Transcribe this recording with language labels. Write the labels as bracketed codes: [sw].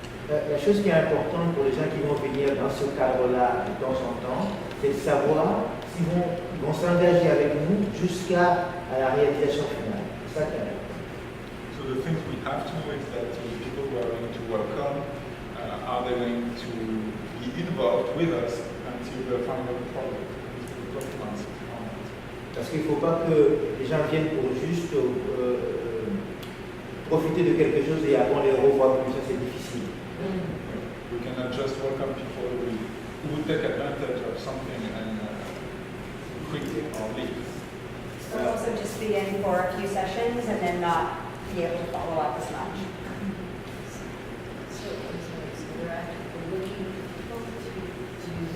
[fr] La chose qui est importante pour les gens qui vont venir dans ce cadre-là de temps en temps, c'est de savoir s'ils vont s'engager avec nous jusqu'à la réalisation finale. C'est ça qui est important. [en] So the things we have to know is that the people who are going to welcome, are they going to be involved with us until the final product, the performance is on it. [fr] Parce qu'il ne faut pas que les gens viennent pour juste profiter de quelque chose et avant les revoir, comme ça c'est difficile. [en] We cannot just welcome people who take advantage of something and quickly or leave. So also just be in for a few sessions and then not be able to follow up as much. So we're actually looking for people to